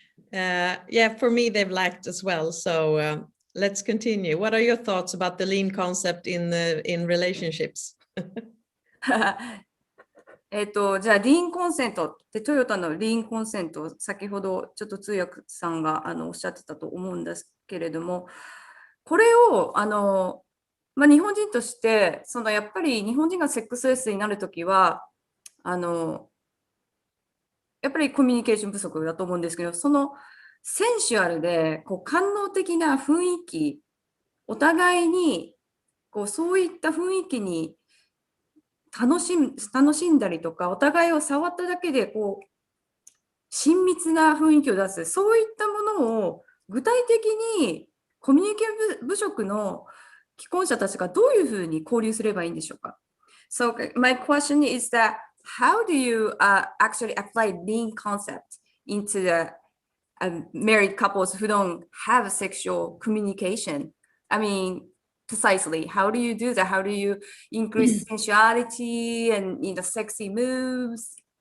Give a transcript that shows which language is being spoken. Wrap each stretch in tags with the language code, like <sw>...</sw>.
<en>Yeah, for me they've lacked as well. So let's continue. What are your thoughts about the lean concept in relationships?</en> <ja>じゃあリーンコンセントってトヨタのリーンコンセント、先ほどちょっと通訳さんがおっしゃってたと思うんですけれども、これを日本人としてやっぱり日本人がセックスレスになるときはやっぱりコミュニケーション不足だと思うんですけど、そのセンシュアルで官能的な雰囲気、お互いにそういった雰囲気に楽しんだりとか、お互いを触っただけで親密な雰囲気を出す、そういったものを具体的にコミュニケーション不足の既婚者たちがどういうふうに交流すればいいんでしょうか。</ja> <en>So my question is that how do you actually apply lean concept into the married couples who don't have sexual communication I mean, precisely, how do you do that? How do you increase sensuality and sexy moves?</en>